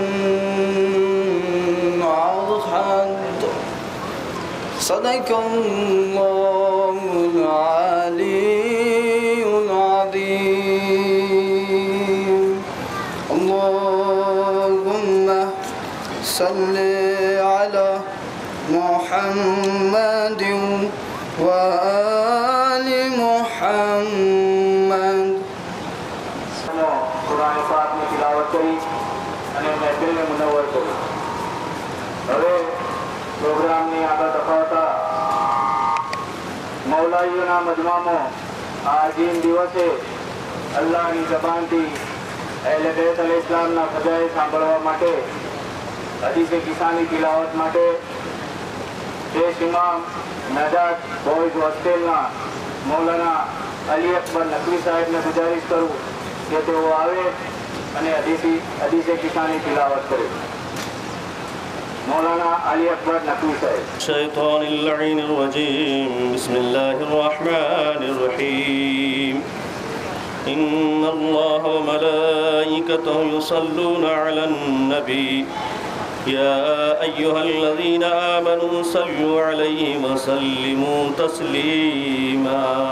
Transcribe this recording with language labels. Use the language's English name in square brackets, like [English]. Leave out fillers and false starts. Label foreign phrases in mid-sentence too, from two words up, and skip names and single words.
[Arabic] أحد صدق الله العلي العظيم اللهم صل على محمد وآل محمد [Gujarati] કુરાન પાકની તિલાવત કરી અને મહેફિલને મુનવ્વર કરી. હવે પ્રોગ્રામની આગળ તફાવતા મૌલાઈઓના મજમામાં આ અજીમ દિવસે અલ્લાહની જબાનથી અહેલે બેત અલ ઇસ્લામના ફજાએ સાંભળવા માટે હદીસે કિસાની તિલાવત માટે દેશ ઇમામ નજાત બોયઝ હોસ્ટેલના મૌલાના અલી અકબર નકવી સાહેબને ગુજારિશ કરું કે તેઓ આવે અને હદીસે કિસાની તિલાવત કરે. मौलाना अली अकबर नकवी साहब. [Arabic] الشيطان اللعين الرجيم بسم الله الرحمن الرحيم إن الله وملائكته يصلون على النبي يا أيها الذين آمنوا صلوا عليه وسلموا تسليما